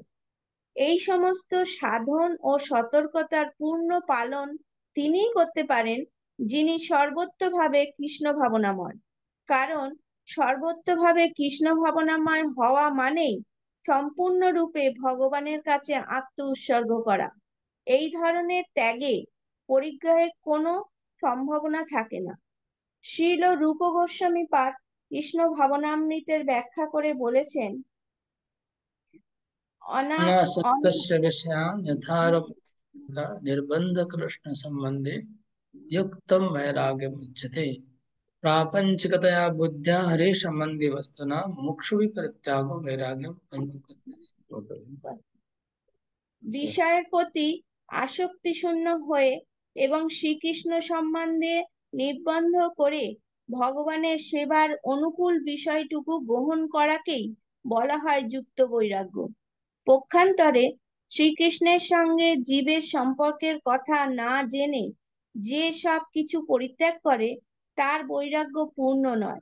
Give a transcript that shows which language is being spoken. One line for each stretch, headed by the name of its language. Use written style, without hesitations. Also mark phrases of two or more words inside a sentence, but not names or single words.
Bangla: এই সমস্ত সাধন ও সতর্কতার পূর্ণ পালন তিনিই করতে পারেন যিনি সর্বত্রভাবে কৃষ্ণ ভাবনাময়, কারণ সর্বত্রভাবে কৃষ্ণ ভাবনাময় হওয়া মানেই সম্পূর্ণরূপে ভগবানের কাছে আত্ম উৎসর্গ করা। এই ধরনের ত্যাগে পরিগ্রহের কোনো সম্ভাবনা থাকে না। শ্রীল রূপ গোস্বামী পাদ কৃষ্ণ ভাবনামৃতের ব্যাখ্যা করে বলেছেন,
Sanskrit: अनासक्तस्य विषयान् यथारब्ध निर्बन्ध कृष्ण सम्बन्धे युक्तं वैराग्यमुच्यते। प्रापञ्चिकतया बुद्ध्या हरे सम्बन्धि वस्तुना मुक्षु परित्यागो वैराग्यं पञ्चुकते।
Bangla: বিষয়ের প্রতি আসক্তি শূন্য হয়ে এবং শ্রীকৃষ্ণ সম্বন্ধে নির্বন্ধ করে ভগবানের সেবার অনুকূল বিষয়টুকু গ্রহণ করাকেই বলা হয় যুক্ত বৈরাগ্য। পক্ষান্তরে শ্রীকৃষ্ণের সঙ্গে জীবের সম্পর্কের কথা না জেনে যে সব কিছু পরিত্যাগ করে তার বৈরাগ্য পূর্ণ নয়।